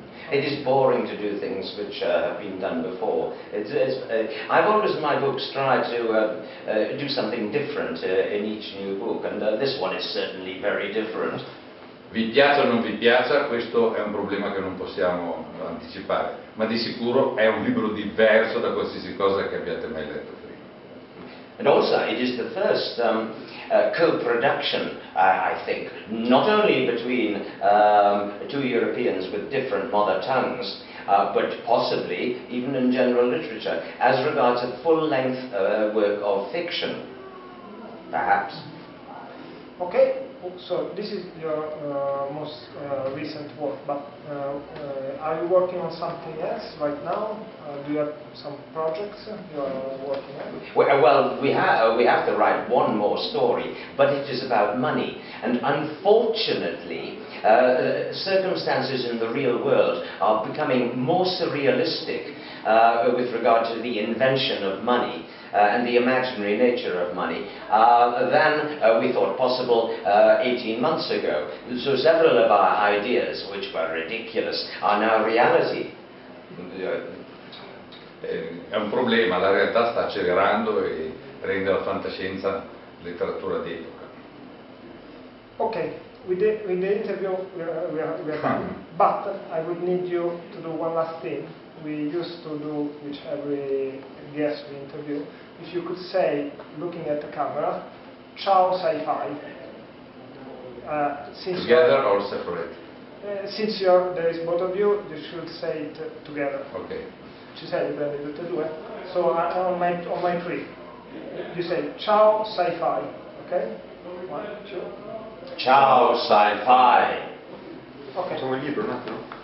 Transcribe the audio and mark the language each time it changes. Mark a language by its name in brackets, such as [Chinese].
[English] It is boring to do things which have been done before. I've always in my books tried to do something different in each new book, and this one is certainly very different. [Italian] Vi piaccia o non vi piaccia, questo è un problema che non possiamo anticipare, ma di sicuro è un libro diverso da qualsiasi cosa che abbiate mai letto prima. [English] And also it is the first co-production, I think, not only between two Europeans with different mother tongues, but possibly even in general literature, as regards a full-length work of fiction, perhaps. Okay, so this is your most recent work, but are you working on something else right now? Do you have some projects you are working on? Well, we have to write one more story, but it is about money. And unfortunately, circumstances in the real world are becoming more surrealistic with regard to the invention of money. And the imaginary nature of money than we thought possible 18 months ago. So several of our ideas, which were ridiculous, are now reality. [Italian] È un problema, la realtà sta accelerando e rende la fantascienza letteratura d'epoca. [English] Okay, with the interview we are done, but I would need you to do one last thing. We used to do with every guest we interview. If you could say, looking at the camera, ciao sci-fi. Together or separate? Since there is both of you, you should say it together. Ok. [Italian] Ci sei, li prendi tutte e due? [English] So on my three, you say ciao sci-fi, ok? 1, 2. [Italian] Ciao sci-fi. Ok. Facciamo il libro un attimo?